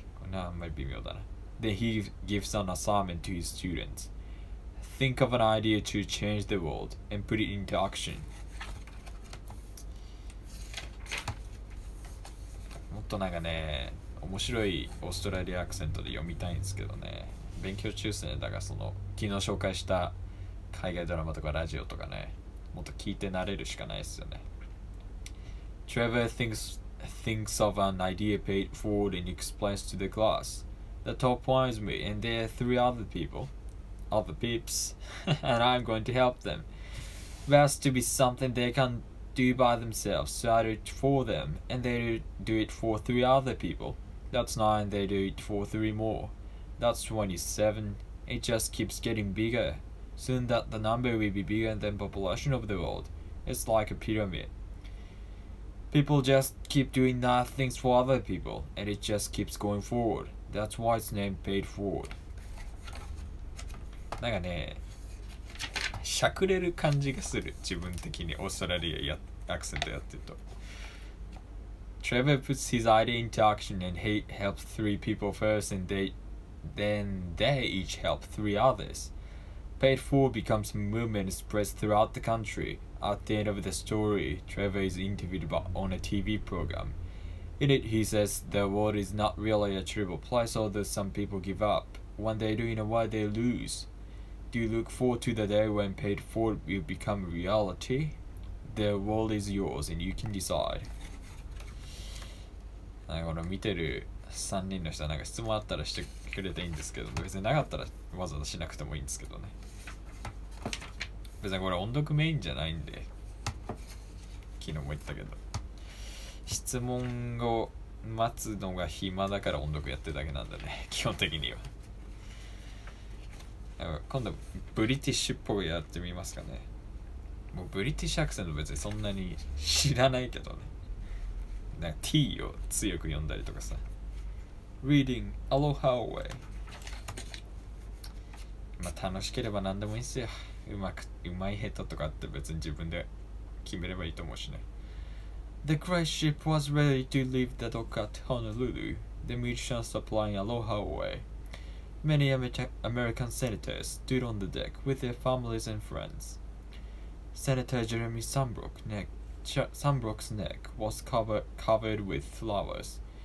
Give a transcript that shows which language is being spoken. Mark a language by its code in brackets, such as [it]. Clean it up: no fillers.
[en] No, might be weird. Then he gives an assignment to his students. Think of an idea to change the world and put it into action. [ja] もっとなんかね、面白いオーストラリアアクセントで読みたいんですけどね。勉強中ですね。だからその昨日紹介した海外ドラマとかラジオとかね、もっと聞いて慣れるしかないですよね。 [en] Trevor thinks of an idea paid forward and explains to the class. The top one is me, and there are 3 other peeps, and I'm going to help them. It has to be something they can do by themselves, so I do it for them, and they do it for 3 other people. That's 9, they do it for 3 more. That's 27. It just keeps getting bigger. Soon that the number will be bigger than the population of the world. It's like a pyramid. People just keep doing nice things for other people, and it just keeps going forward. That's why it's named paid forward. [ja] なんかね、しゃくれる感じがする。自分的にオーストラリアアクセントやってると。 [en] Trevor puts his idea into action and he helps 3 people first, and then they each help 3 others. Paid forward becomes a movement and spreads throughout the country. At the end of the story, Trevor is interviewed on a TV program. In it, he says the world is not really a terrible place, although some people give up. When they do, in a way, they lose. Do you look forward to the day when paid forward will become reality? The world is yours, and you can decide. [ja] この見てる3人の人はなんか質問あったらしてくれていいんですけど、別になかったらわざわざしなくてもいいんですけどね。別にこれ音読メインじゃないんで、昨日も言ったけど、質問を待つのが暇だから音読やってるだけなんだね、基本的には。今度ブリティッシュっぽくやってみますかね。もうブリティッシュアクセント別にそんなに知らないけどね。なんか T を強く読んだりとかさ。 [en] Reading Aloha Away。 [ja] まあ楽しければ何でもいいっすよ。うまい下手とかって別に自分で決めればいいと思うしね。 [en] The cruise ship was ready to leave the dock at Honolulu. The musicians were playing Aloha Away. Many American senators stood on the deck with their families and friends. Senator Jeremy Sambrook's neck was covered with flowers.